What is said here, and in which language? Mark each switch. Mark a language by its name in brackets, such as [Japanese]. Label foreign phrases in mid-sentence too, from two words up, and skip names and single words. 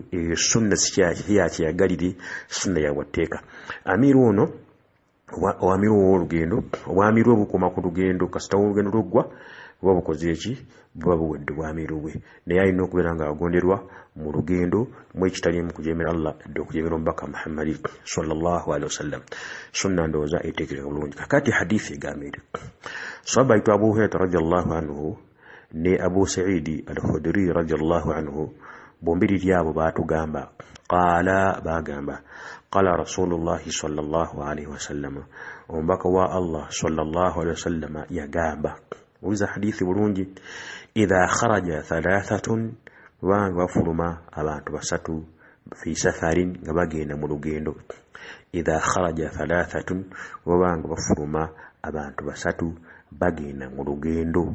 [Ganda] Sunna si yakyeyagalire, sunna ya bwatteeka. Amiiru ono amiiru w'olugendo oba amiiru obukoma ku lugendo kasita olugendo luggwa buba bukoze eki buba buwedde bw'amiiru bwe. Naye alina okubeera nga agonderwa mu lugendo mu ekitaliimu kujeemera Allah edde okujeemera omubaka Muhammadi [Arabic] صلى الله عليه وسلم. [Ganda] Sunna ndowooza eteekereka bulungi. Kakati hadithi egambire sahaba ayitwa Abu Hurairah [Arabic] رضي الله عنه [Ganda] ne Abu Sa'idi al-Khudri [Arabic] رضي الله عنه [Ganda] bombiri lyabo baatugamba bagamba [Arabic] قال رسول الله صلى الله عليه وسلم, [Ganda] omubaka wa Allah [Arabic] صلى الله عليه وسلم [Ganda] yagamba. Uliza hadithi bulungi. [Arabic] إذا خرج [Ganda] 3 banga bafuluma abantu basatu [Arabic] في سفر [Ganda] nga bagenda mu lugendo. [Arabic] إذا خرج [Ganda] 3 banga bafuluma abantu basatu bagenda mu lugendo.